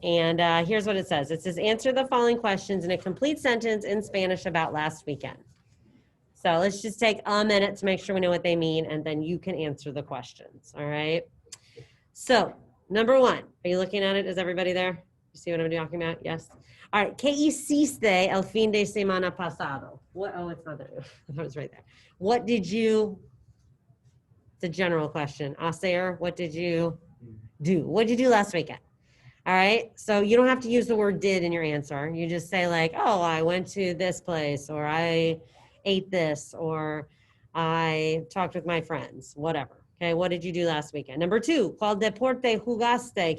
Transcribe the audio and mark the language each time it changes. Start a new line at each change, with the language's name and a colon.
English: And here's what it says. It says, answer the following questions in a complete sentence in Spanish about last weekend. So let's just take a minute to make sure we know what they mean, and then you can answer the questions. All right. So number one, are you looking at it? Is everybody there? You see what I'm talking about? Yes. All right.
Spanish: ¿Qué hiciste el fin de semana pasado?
English: What? Oh, it's not there. I thought it was right there. What did you? It's a general question. Hacer, what did you do? What did you do last weekend? All right. So you don't have to use the word did in your answer. You just say like, oh, I went to this place, or I ate this, or I talked with my friends, whatever. Okay. What did you do last weekend? Number two,
Spanish: ¿cuál deporte jugaste?